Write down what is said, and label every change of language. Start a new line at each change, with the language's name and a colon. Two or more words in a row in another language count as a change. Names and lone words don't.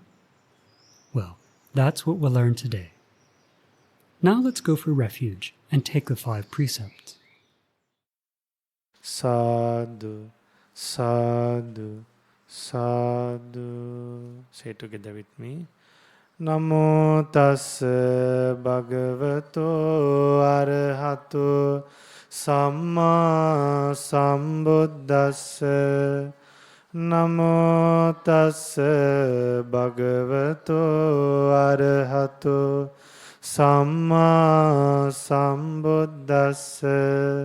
English: Well, that's what we'll learn today. Now let's go for refuge and take the 5 precepts.
Pali: Sadhu, sadhu, sadhu.
English: Say it together with me.
Pali: Namo tassa bhagavato arahato samma sambuddhassa. Namo tassa bhagavato arahato samma sambuddhassa.